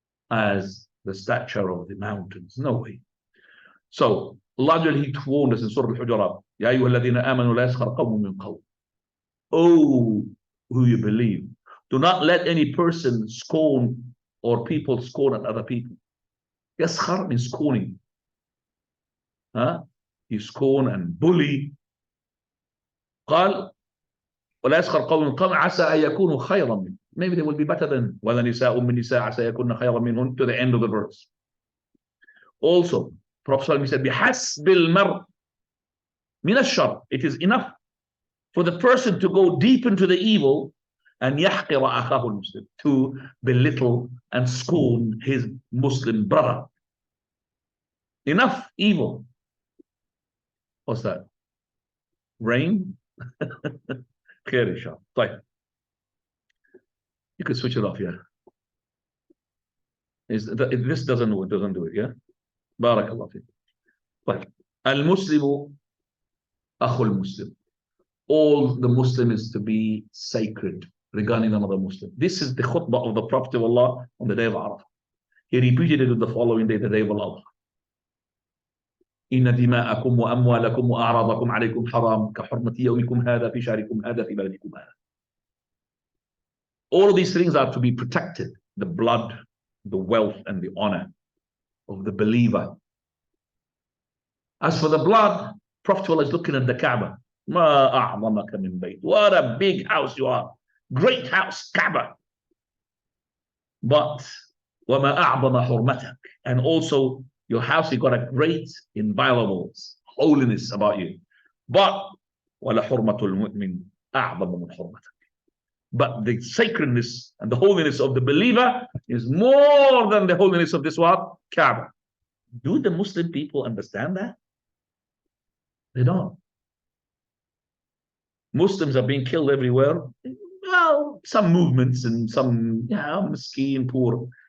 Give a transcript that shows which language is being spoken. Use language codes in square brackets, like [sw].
[en] as the stature of the mountains. No way. So Allah He warned us in Surah Al-Hujurat, [ar] Ya ayyuha alladhina amanu la yaskhar qawmun min qawm. [en] Oh, who you believe, do not let any person scorn or people scorn at other people. Yaskhar means scorning. You scorn and bully. [ar] قال ولا يسخر قوم من قوم عسى أن يكونوا خيرا منهم. [en] Maybe they will be better than [ar] ولا نساء من نساء عسى يكون خيرا منهن, [en] to the end of the verse. Also, Prophet said, [ar] بحسب المرء من الشر. [en] It is enough for the person to go deep into the evil and [ar] يحقر أخاه المسلم, [en] to belittle and scorn his Muslim brother. Enough evil. What's that? Rain? [ar] خير إن شاء الله. طيب. [en] You could switch it off, yeah. If this doesn't do it, yeah. [ar] بارك الله فيك. طيب. المسلم أخو المسلم. [en] All the Muslim is to be sacred regarding another Muslim. This is the khutbah of the Prophet of Allah on the day of Arafah. He repeated it on the following day, the day of Allah. [ar] إن دماءكم وأموالكم وأعراضكم عليكم حرام كحرمة يومكم هذا في شهركم هذا في بلدكم هذا. [en] All of these things are to be protected. The blood, the wealth, and the honor of the believer. As for the blood, Prophet is looking at the Kaaba. [ar] ما أعظمك من بيت. [en] What a big house you are. Great house, Kaaba. [ar] But وما أعظم حرمتك. [en] And also your house, you got a great inviolables, holiness about you. [ar] But ولا حرمة المؤمن أعظم من حرمتك. [en] But the sacredness and the holiness of the believer is more than the holiness of this what? Kaaba. Do the Muslim people understand that? They don't. Muslims are being killed everywhere. Well, some movements and some, miskin, poor.